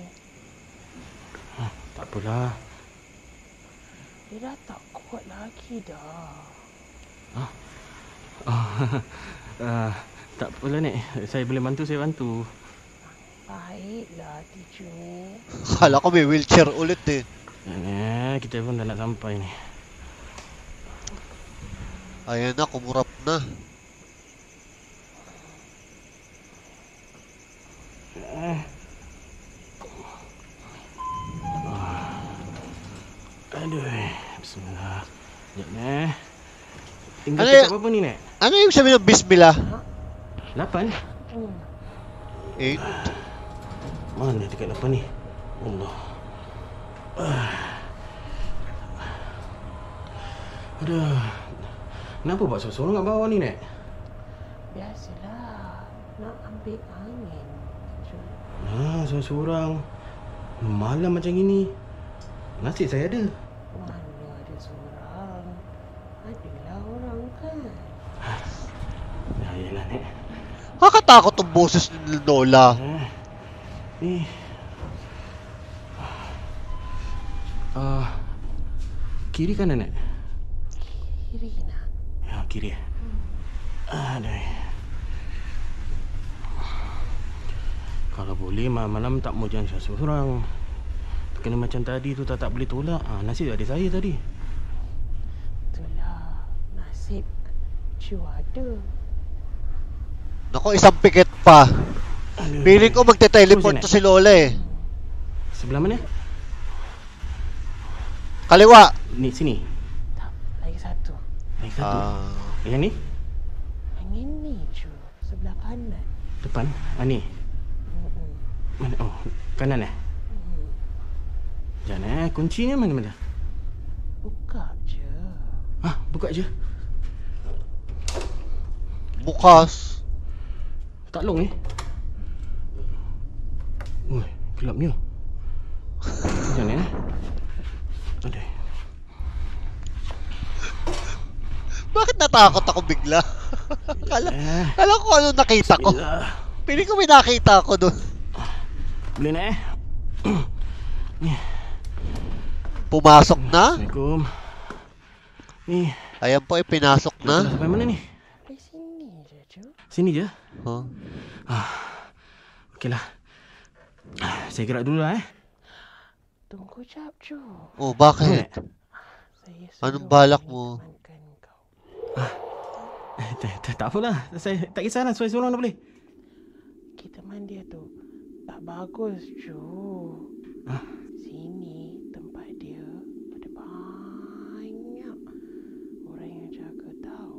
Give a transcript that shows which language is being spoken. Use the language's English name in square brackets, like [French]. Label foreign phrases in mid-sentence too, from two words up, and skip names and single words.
[Malay] Tak apalah. Dia dah tak kuat lagi dah. Tak apalah Nek. Saya boleh bantu, saya bantu. Baiklah hati Juni. [Filipino] Kala ko may wheelchair ulit eh. [Malay] Kita pun dah nak sampai ni. [Filipino] Ayan na, kumurap na. [Malay] Aduh, bismillah. Sekejap Tinggal [Filipino] Ano [Malay] cakap apa ni Nek? [Filipino] Ano yung sabi ng Bismillah? 8? 8? [Malay] Mana dekat 8 ni? Allah. Aduh. Kenapa buat seorang kat bawah ni Nek? Biasalah. Nak ambil angin. Seorang-seorang malam macam ini. Nasib saya ada. Mana ada seorang. Adalah orang kan. Yalah Nek. [Filipino] Nakakatakot ang boses ni Lola. [Malay] Kiri kanan Nek? Kiri nak. Ya, kiri. Aduh. Kalau boleh malam tak mau jangan seorang. Kena macam tadi tu tak boleh tolak. Nasib ada saya tadi. Itulah. Nasib Ju ada. [Filipino] Naku, isang pikit pa. [Malay] Aduh. [Filipino] Piling ko magte-teleport to si Lola eh. [Malay] Sebelah mana? [Filipino] Kaliwa. [Malay] Ni sini. Tak. Lagi satu. Lagi satu. Yang ni? Yang ini Ju. Sebelah kanan. Depan. Ni. Mana? Oh, kanan Jangan kuncinya mana? Buka je. Buka je. Bukas. Tak long Ui, gelapnya. Jangan Aduh. [Filipino] Bakit natakot ako bigla? Kala ko ano nakita ko. Piling ko may nakita ako doon. [Malay] Boleh nak [Filipino] Pumasok na? [Malay] Assalamualaikum. Ni. [Filipino] Ayan po, pinasok na. [Malay] Sampai mana ni? Di sini je Ju. Sini je? Huh? Okeylah. Saya gerak dulu lah Tunggu jap Ju. [Filipino] Oh, bakit? [Malay] Saya [Filipino] Anong balak mo? [Malay] temankan kau. Tak apalah. Saya tak kisahlah. Seorang dah boleh. Kita mandi tu. Tak bagus Ju. Sini tempat dia ada banyak orang yang jaga tau.